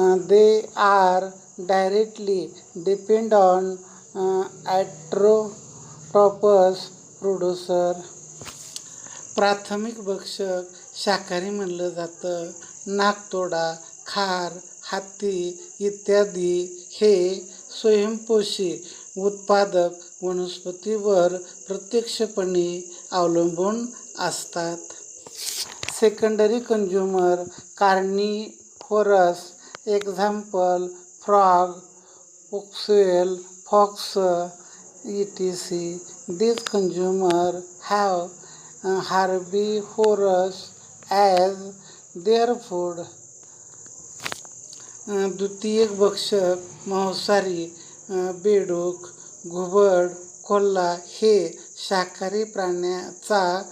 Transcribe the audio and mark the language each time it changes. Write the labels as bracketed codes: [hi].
[en] they are directly depend on autotrophs producer. [mr] प्राथमिक भक्षक शाकाहारी म्हणलं जातं. नाकतोडा, खार, हत्ती इत्यादी हे स्वयंपोषी उत्पादक वनस्पतीवर प्रत्यक्षपणे अवलंबून असतात. [en] Secondary consumer carnivorous. Example frog, ओक्सेल, fox etc. These consumers have herbivores as their food. [mr] द्वितीयक भक्षक मांसाहारी बेडूक, घुबड, कोल्हा हे शाकाहारी प्राण्याचा